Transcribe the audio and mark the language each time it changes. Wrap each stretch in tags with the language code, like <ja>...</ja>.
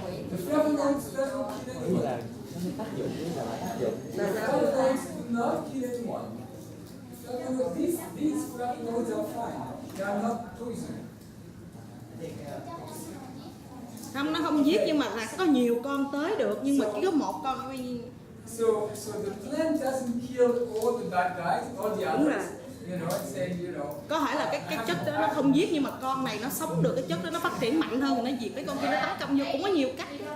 <en>The flavonoids doesn't kill anyone.</en> <vi>Là nó tác dụng với là tác dụng.</vi> <en>The flavonoids do not kill anyone. These flavonoids are fine. They are not poison.</en> <vi>Không, nó không giết nhưng mà là có nhiều con tới được, nhưng mà chỉ có một con thôi.</vi> <en>So the plant doesn't kill all the bad guys, all the others. It's saying,</en> <vi>Có thể là cái chất đó nó không giết nhưng mà con này nó sống được, cái chất đó nó phát triển mạnh hơn, nó diệt cái con kia, nó tấn công vô cũng có nhiều cách.</vi>